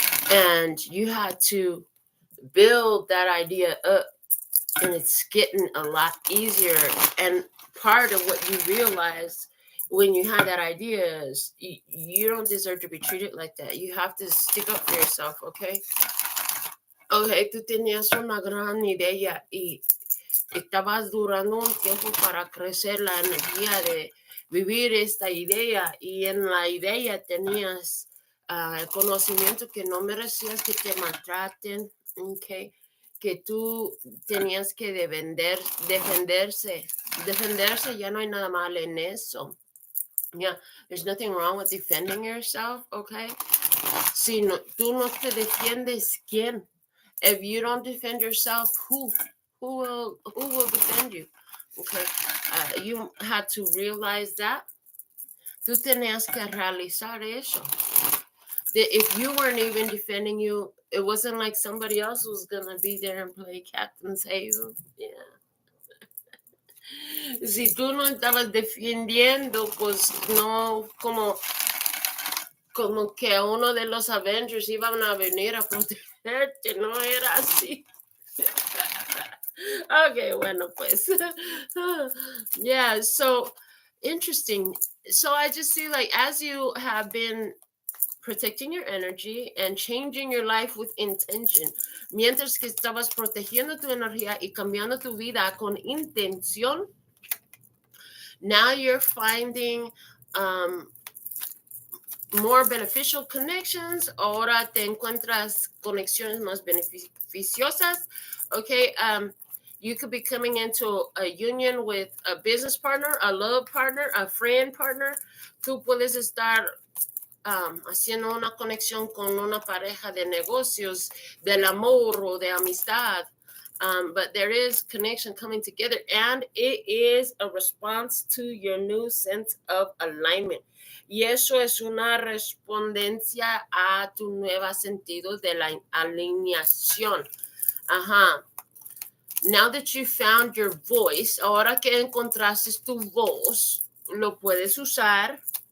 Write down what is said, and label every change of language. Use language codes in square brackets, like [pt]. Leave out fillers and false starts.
[en] And you had to build that idea up. And it's getting a lot easier. And part of what you realize when you had that idea is you don't deserve to be treated like that. You have to stick up for yourself, okay? [es] Okay, tú tenías una gran idea y estabas durando un tiempo para crecer la energía de vivir esta idea, y en la idea tenías el conocimiento que no merecías que te maltraten, Okay, que tú tenías que defenderse, ya no hay nada mal en eso. [en] Yeah, there's nothing wrong with defending yourself, okay? [es] Si no, tú no te defiendes, ¿quién? [en] If you don't defend yourself, who will defend you? Okay, you had to realize that. [es] Tú tenías que realizar eso. [en] That if you weren't even defending you, it wasn't like somebody else was gonna be there and play captain save. Yeah. [es] Si tú no estabas defendiendo, pues no, como que uno de los Avengers iban a venir a protegerte, no era así. [en] Okay, [es] bueno, pues. [en] Yeah, so interesting. So I just see, like, as you have been protecting your energy and changing your life with intention, [es] mientras que estabas protegiendo tu energía y cambiando tu vida con intención, [en] now you're finding more beneficial connections. [es] Ahora te encuentras conexiones más beneficiosas. [en] Okay, you could be coming into a union with a business partner, a love partner, a friend partner. [es] Tú puedes estar haciendo una conexión con una pareja de negocios, del amor o de amistad. [en] But there is connection coming together, and it is a response to your new sense of alignment. [es] Y eso es una respondencia a tu nuevo sentido de la alineación. Ajá. [en] Now that you found your voice, [es] ahora que encontraste tu voz, lo puedes usar.